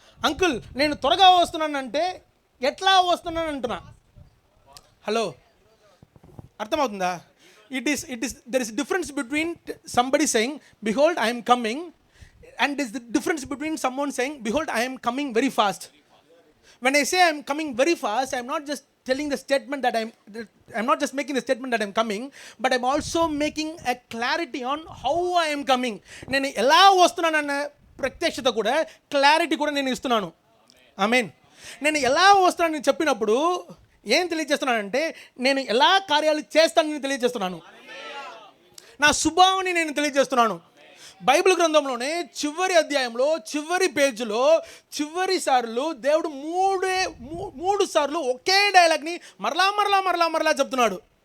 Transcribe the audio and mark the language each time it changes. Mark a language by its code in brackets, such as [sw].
[te] Uncle నేను త్వరగా వస్తున్నాను అంటే ఎట్లా వస్తున్నాను అంటున్నా. హలో, అర్థమవుతుందా? [en] It is there is difference between somebody saying behold I'm coming and is the difference between someone saying behold I'm coming very fast. When I say I'm coming very fast, I'm not just telling the statement that I'm not just making the statement that I'm coming, but I'm also making a clarity on how I am coming. [te] నేను ఎలా వస్తున్నానన్న ప్రత్యక్షత కూడా, clarity కూడా నేను ఇస్తున్నాను. ఆమేన్. నేను ఎలా వస్తున్నానని చెప్పినప్పుడు ఏం తెలియజేస్తున్నానంటే నేను ఎలా కార్యాలు చేస్తానని తెలియజేస్తున్నాను. నా స్వభావాన్ని నేను తెలియజేస్తున్నాను. బైబిల్ గ్రంథంలోనే చివరి అధ్యాయంలో చివరి పేజీలో చివరి సార్లు దేవుడు 3 సార్లు ఒకే డైలాగ్ని మరలా చెప్తున్నాడు.